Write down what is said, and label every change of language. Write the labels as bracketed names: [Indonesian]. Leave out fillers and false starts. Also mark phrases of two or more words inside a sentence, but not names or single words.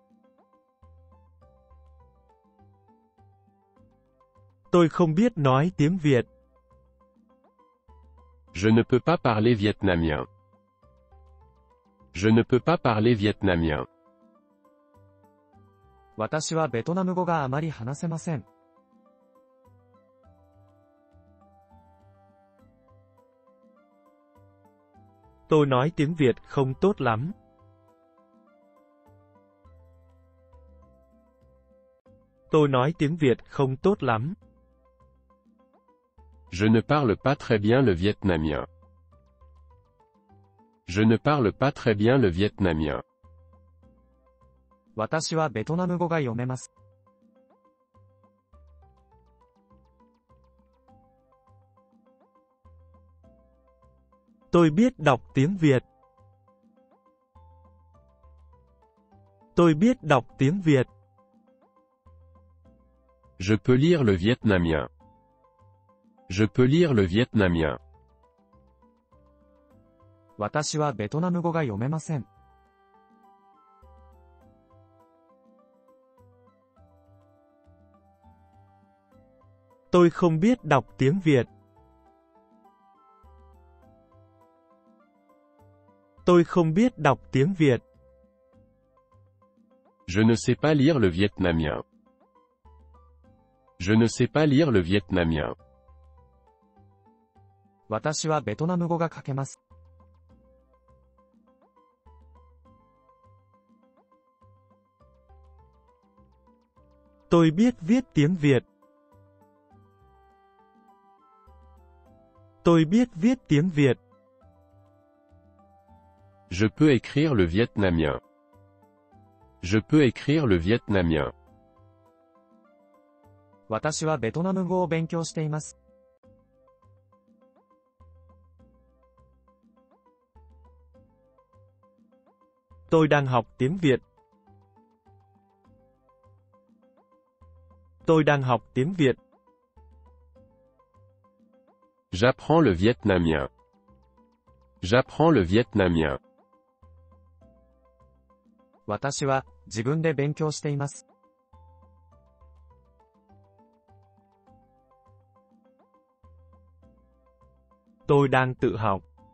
[Vietnamese] Tôi không biết nói tiếng Việt. [French] Je ne peux pas parler vietnamien. Je ne peux pas parler vietnamien. [Japanese] 私はベトナム語があまり話せません。 [Vietnamese] Tôi nói tiếng Việt không tốt lắm. Tôi nói tiếng Việt không tốt lắm. [French] Je ne parle pas très bien le vietnamien. Je ne parle pas très bien le vietnamien. [Japanese] 私はベトナム語が読めます。 [Vietnamese] Tôi biết đọc tiếng Việt. Tôi biết đọc tiếng Việt. [French] Je peux lire le vietnamien. Je peux lire le vietnamien. [Japanese] 私はベトナム語が読めません。 [Vietnamese] Tôi không biết đọc tiếng Việt. Tôi không biết đọc tiếng Việt. [French] Je ne sais pas lire le vietnamien. Je ne sais pas lire le vietnamien. [Japanese] 私はベトナム語が書けます。 [Vietnamese] Tôi biết viết tiếng Việt. Tôi biết viết tiếng Việt. [French] Je peux écrire le vietnamien. Je peux écrire le vietnamien. [Japanese] 私はベトナム語を勉強しています。 [Vietnamese] Tôi đang học tiếng Việt. Tôi đang học tiếng Việt. [French] J'apprends le vietnamien. J'apprends le vietnamien. [Japanese] 私は自分で勉強しています。 [Vietnamese] Tôi đang tự học.